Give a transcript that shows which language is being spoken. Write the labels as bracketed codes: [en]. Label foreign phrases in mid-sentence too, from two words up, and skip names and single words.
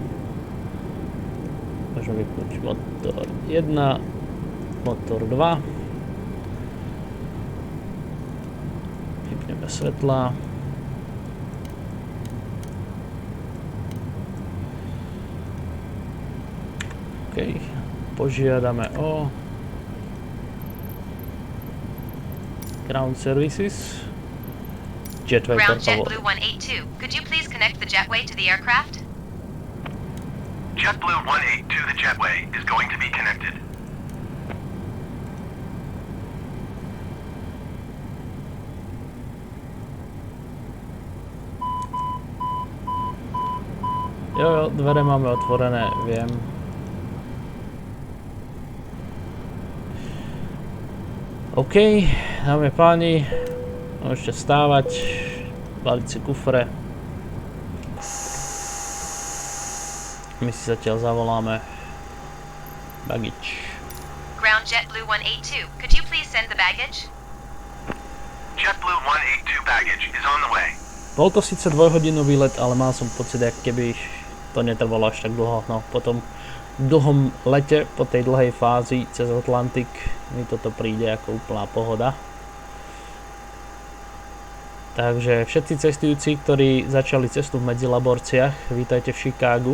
[sk] Môžeme vypnúť motor 1, motor 2. Vypneme svetlá. požiadame o [en] ground services. [es] Jetway, por [en] Ground [es] favor. [en] JetBlue 182, could you please connect the jetway to the aircraft? JetBlue 182, the jetway, is going to be connected. [sk] Jo, dvere máme otvorené, viem. OK, dáme páni, môžete stávať, baliť si kufre. My si zatiaľ zavoláme baggage. [en] Ground JetBlue 182, could you please send the baggage? JetBlue 182 baggage is on the way. [sk] Bol to síce dvojhodinový let, ale mal som pocit, ako keby to netrvalo až tak dlho. No, po tom dlhom lete, po tej dlhej fázi cez Atlantik, mi toto príde ako úplná pohoda. Takže všetci cestujúci, ktorí začali cestu v Medzilaborciach, vítajte v Chicagu.